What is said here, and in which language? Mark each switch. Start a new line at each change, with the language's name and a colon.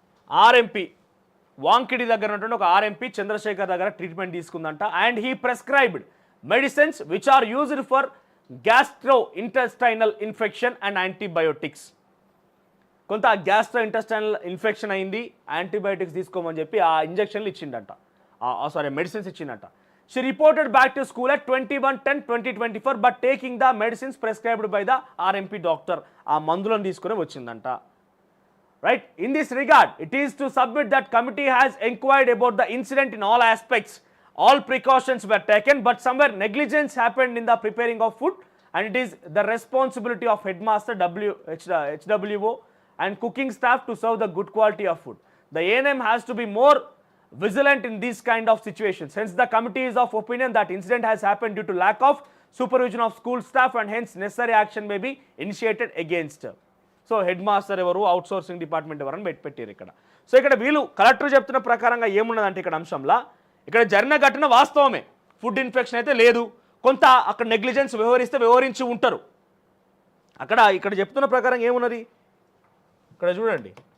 Telugu: RMP Wankidi దగ్గర ఉన్నటువంటి ఒక ఆర్ఎంపీ చంద్రశేఖర్ దగ్గర treatment తీసుకుందంట.
English: And he prescribed medicines which are used for gastro intestinal infection and antibiotics.
Telugu: కొంత gastro intestinal infection అయింది, antibiotics తీసుకోమని చెప్పి ఆ ఇంజెక్షన్లు ఇచ్చిండట, medicines ఇచ్చిండట.
English: She reported back to school at 21/10/2024 but taking the medicines prescribed by the RMP doctor.
Telugu: ఆ మందులను తీసుకుని వచ్చిందంట.
English: Right? In this regard, it is to submit that committee has inquired about the incident in all aspects. All precautions were taken, but somewhere negligence happened in the preparing of food, and it is the responsibility of headmaster, HWO, and cooking staff to serve the good quality of food. The ANM has to be more vigilant in these kind of situations. Hence, the committee is of opinion that incident has happened due to lack of supervision of school staff, and hence necessary action may be initiated against.
Telugu: So head master ఎవరు, out sourcing department ఎవరని పెట్టారు ఇక్కడ. So ఇక్కడ వీళ్ళు collector చెప్తున్న ప్రకారంగా ఏమున్నదంటే ఇక్కడ అంశంలో ఇక్కడ జరిగిన ఘటన వాస్తవమే, ఫుడ్ ఇన్ఫెక్షన్ అయితే లేదు, కొంత అక్కడ నెగ్లిజెన్స్ వ్యవహరించి ఉంటారు. ఇక్కడ చెప్తున్న ప్రకారం ఏమున్నది ఇక్కడ చూడండి.